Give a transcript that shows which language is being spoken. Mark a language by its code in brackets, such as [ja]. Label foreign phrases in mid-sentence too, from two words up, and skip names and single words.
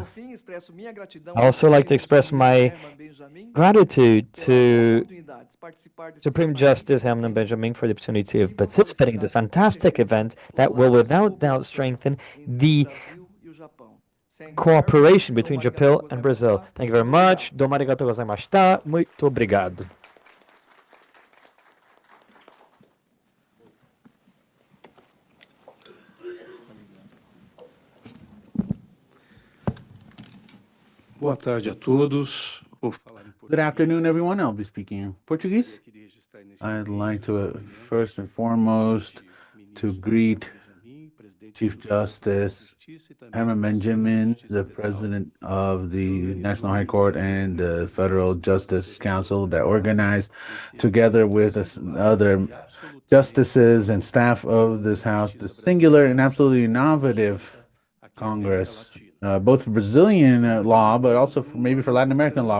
[en] I also like to express my gratitude to Supreme Justice Herman Benjamin for the opportunity of participating in this fantastic event that will without doubt strengthen the cooperation between Japan and Brazil. Thank you very much. [ja] どうもありがとうございました. [pt] Muito obrigado. Boa tarde a todos. [en] Good afternoon, everyone. I'll be speaking in Portuguese. I'd like to first and foremost to greet Chief Justice Herman Benjamin, the President of the National High Court and the Federal Justice Council that organized together with other justices and staff of this House, the singular and absolutely innovative Congress, both for Brazilian law, but also maybe for Latin American law.